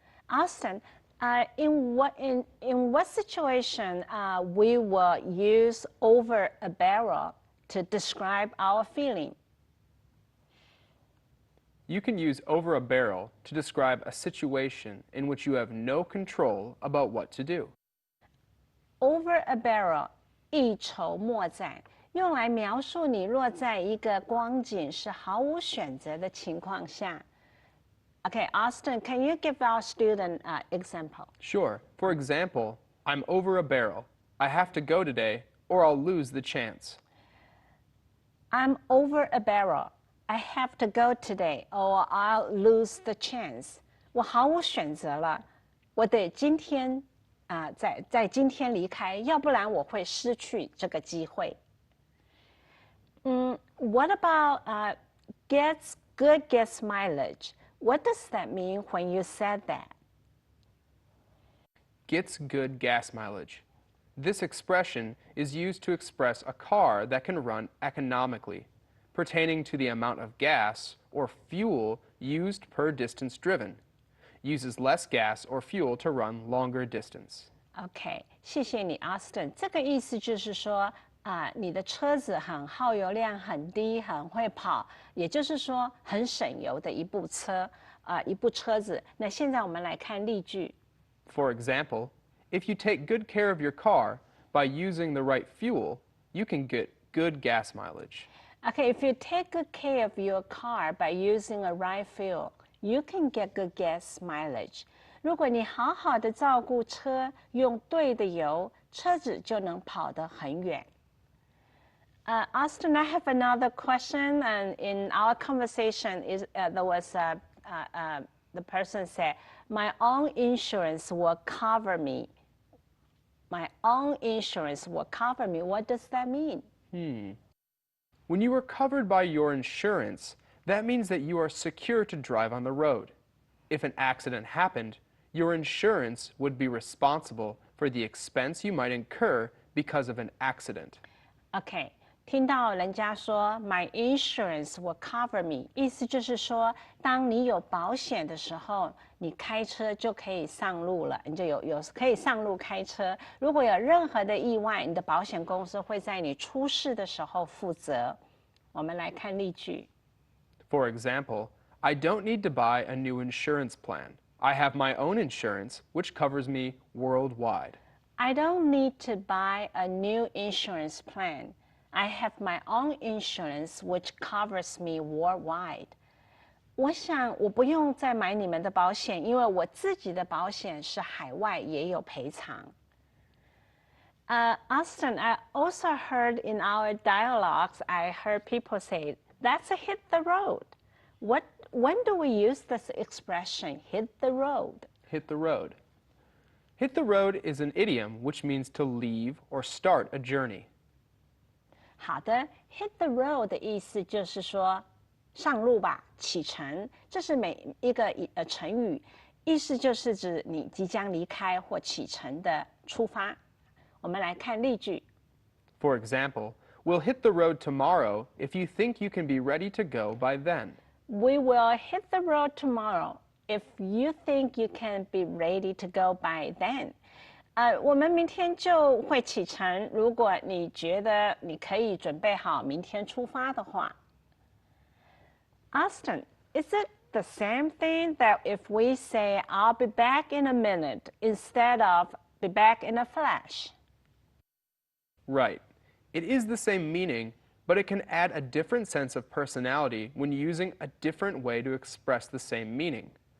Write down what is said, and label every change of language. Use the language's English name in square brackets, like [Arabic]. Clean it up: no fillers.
[English] Austin, in what situation we will use over a barrel to describe our feeling? You can use over a barrel to describe a situation in which you have no control about what to do. Over a barrel, [Chinese] 一筹莫展，用来描述你若在一个光景是毫无选择的情况下。 [English] Okay, Austin, can you give our student an example? Sure. For example, I'm over a barrel. I have to go today or I'll lose the chance. I'm over a barrel. I have to go today or I'll lose the chance. [Chinese] 我毫无选择了，我得今天在今天离开，要不然我会失去这个机会。 [English] What about gets good gas mileage? What does that mean when you said that? Gets good gas mileage. This expression is used to express a car that can run economically, pertaining to the amount of gas or fuel used per distance driven. Uses less gas or fuel to run longer distance. [Chinese] OK， 谢谢你 ，Austin。这个意思就是说，你的车子很耗油量很低，很会跑，也就是说很省油的一部车，一部车子。那现在我们来看例句。 [English] For example, if you take good care of your car by using the right fuel, you can get good gas mileage. Okay, if you take good care of your car by using a right fuel, you can get good gas mileage. [Chinese] 如果你好好的照顾车，用对的油，车子就能跑得很远。 [English] Austin, I have another question, and in our conversation, there was the person said, "My own insurance will cover me." My own insurance will cover me. What does that mean? When you are covered by your insurance, that means that you are secure to drive on the road. If an accident happened, your insurance would be responsible for the expense you might incur because of an accident. [Chinese] OK， 听到人家说 [English] "My insurance will cover me"， [Chinese] 意思就是说，当你有保险的时候，你开车就可以上路了，你就有可以上路开车。如果有任何的意外，你的保险公司会在你出事的时候负责。我们来看例句。 [English] For example, I don't need to buy a new insurance plan. I have my own insurance, which covers me worldwide. I don't need to buy a new insurance plan. I have my own insurance, which covers me worldwide. [Chinese] 我想我不用再买你们的保险，因为我自己的保险是海外也有赔偿。 [English] Austin, I also heard in our dialogues, I heard people say, "That's a hit the road." When do we use this expression, hit the road? Hit the road. Hit the road is an idiom which means to leave or start a journey. [Chinese] 好的 ， [English] hit the road [Chinese] 的意思就是说上路吧，启程。这是每一个成语，意思就是指你即将离开或启程的出发。我们来看例句。 [English] For example, we'll hit the road tomorrow if you think you can be ready to go by then. We will hit the road tomorrow if you think you can be ready to go by then. [Chinese] 我们明天就会启程，如果你觉得你可以准备好明天出发的话。 [English] Austin, is it the same thing that if we say I'll be back in a minute instead of be back in a flash? Right. It is the same meaning, but it can add a different sense of personality when using a different way to express the same meaning.